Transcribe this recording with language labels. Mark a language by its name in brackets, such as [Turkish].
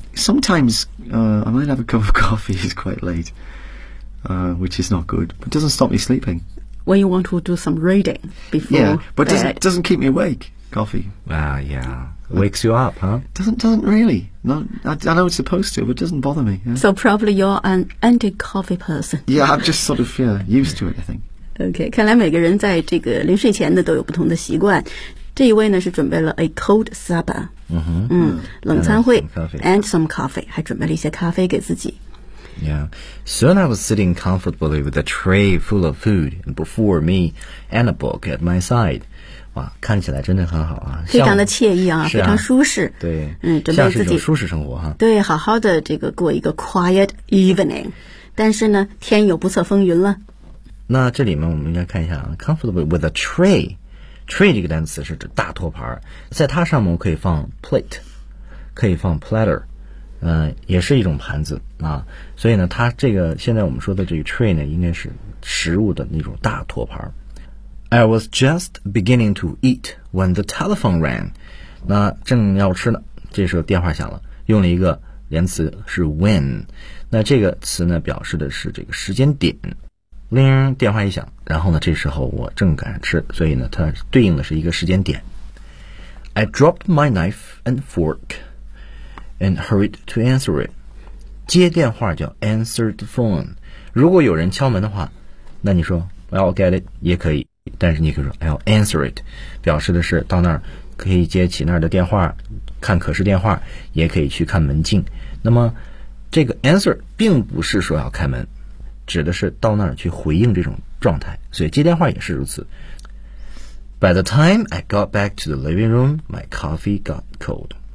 [English] Sometimes, I might have a cup of coffee, it's quite late, which is not good, but it doesn't stop me sleeping. When you want to do some reading before bed. Yeah, but it doesn't keep me awake, coffee. Yeah. Wakes you up, huh? Doesn't really. I know it's supposed to, but it doesn't bother me. Yeah. So probably you're an anti-coffee person. Yeah, I'm just sort of, used to it, I think. [Chinese] Okay, 看来每个人在这个临睡前呢都有不同的习惯。这一位呢是准备了 [English] a cold supper, [Chinese] 冷餐会 [English] and some coffee, [Chinese] 还准备了一些咖啡给自己。 [English] Yeah, soon I was sitting comfortably with a tray full of food before me and a book at my side. [Chinese] 哇，看起来真的很好啊，非常的惬意啊，非常舒适。对，准备自己舒适生活哈。对，好好的这个过一个 [English] quiet evening, [Chinese] 但是呢，天有不测风云了。那这里面我们应该看一下啊 ， [English] comfortably with a tray。 [Chinese] Tray 这个单词是指大托盘，在它上面我可以放 plate， 可以放 platter，也是一种盘子啊，所以呢，它这个现在我们说的这个 tray 呢，应该是食物的那种大托盘。 [English] I was just beginning to eat when the telephone rang. [Chinese] 那正要吃呢，这时候电话响了，用了一个连词是 when。那这个词呢，表示的是这个时间点。铃，电话一响，然后呢，这时候我正赶上吃，所以呢，它对应的是一个时间点。 [English] I dropped my knife and fork. And hurried to answer it. [Chinese] 接电话叫 [English] answer the phone. [Chinese] 如果有人敲门的话，那你说 [English] I'll get it [Chinese] 也可以，但是你可以说 [English] I'll answer it， [Chinese] 表示的是到那儿可以接起那儿的电话，看可视电话，也可以去看门禁。那么这个 answer 并不是说要开门，指的是到那儿去回应这种状态，所以接电话也是如此。 [English] By the time I got back to the living room, my coffee got cold.